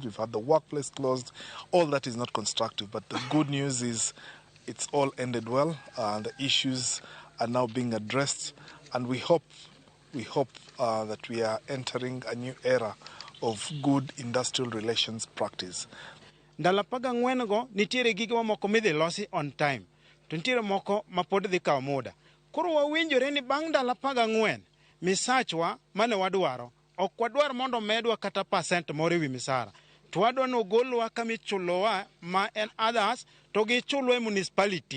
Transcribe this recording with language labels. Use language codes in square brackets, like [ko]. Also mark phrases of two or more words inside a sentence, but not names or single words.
[en] We've had the workplace closed. All that is not constructive. But the good news is it's all ended well. The issues are now being addressed, and we hope that we are entering a new era of good industrial relations practice. [luo] Ndala 14 go nitiere gige moko midhi losi [en] on time. [luo] To nitiere moko ma pod dhi kawo muda. Koro wawinjore ni bang' ndala 14 misachwa mane wadwaro ok wadwar mondo medwa kata percent moro ewi misara. To wadwa no golwa kamichulowa ma en others to gichulwa e municipality.